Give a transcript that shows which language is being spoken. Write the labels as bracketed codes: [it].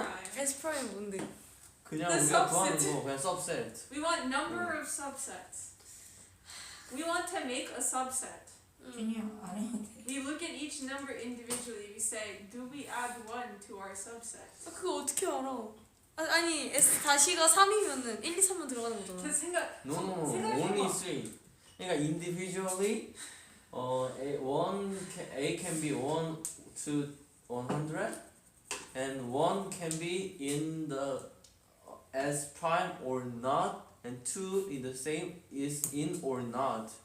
[en] prime? [ko] S prime 뭔데? 그냥 [en] The [ko] 우리가 구하는 [en] subset. [ko] 거 그냥 subset. [en] We want number of subsets. We want to make a subset. [ko] 준이 안 해도 돼. [en] We look at each number individually. We say, do we add 1 to our subset? [ko] 그거 어떻게 알아? 아니 S 다시가 3이면은 1, 2, 3만 들어가는 거잖아. 그 생각. [en] No, [ko] 생각해봐. [en] only 3. 그러니까 individually, A can be 1 to 100, and 1 can be in the S prime or not, and 2 is the same, is in or not.